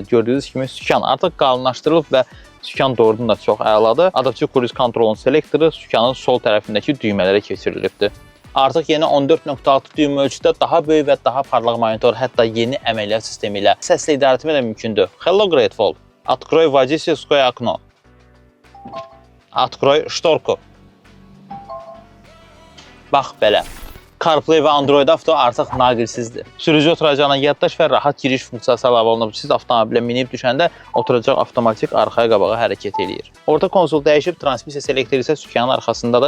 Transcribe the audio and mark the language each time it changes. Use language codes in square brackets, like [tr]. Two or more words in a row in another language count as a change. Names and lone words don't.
[az] Gördüyünüz kimi sükan artıq qalınlaşdırılıb və sükan doğrudan da çox əladır. Adaptiv cruise kontrolun selektoru sükanın sol tərəfindəki düymələrə keçirilibdir. Artıq yeni 14.6 düym ölçüdə daha böyük və daha parlaq monitor, hətta yeni əməliyyat sistemi ilə səslə idarə etmə də mümkündür. [en] Hello Great Wall. [ru] Открой водительское окно. Открой шторку. [az] Bax belə. CarPlay və Android Auto artıq naqilsizdir. Sürücü oturacağına yaddaş və rahat giriş funksiyası əlavə olunub. Siz avtomobilə minib düşəndə oturacaq avtomatik arxaya qabağa hərəkət eləyir. Orta konsol dəyişib, transmisiya selektör isə sükanın arxasındadır.